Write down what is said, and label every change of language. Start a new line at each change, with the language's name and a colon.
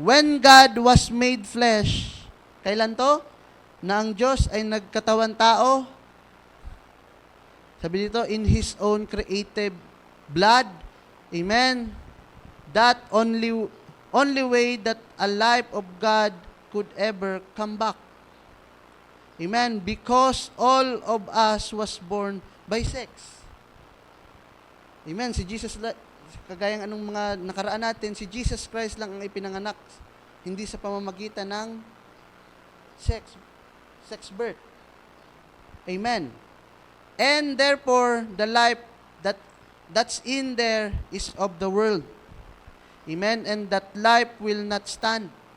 English: When God was made flesh,
Filipino: kailan to? Na ang Diyos ay nagkatawan tao. Sabi dito,
English: in His own creative blood. Amen. That only way that a life of God could ever come back. Amen. Because all of us was born by sex. Amen.
Filipino: Si Jesus, kagayang anong mga nakaraan natin, si Jesus Christ lang ang ipinanganak. Hindi sa pamamagitan ng sex birth. Amen.
English: And therefore, the life that's in there is of the world. Amen. And that life will not stand.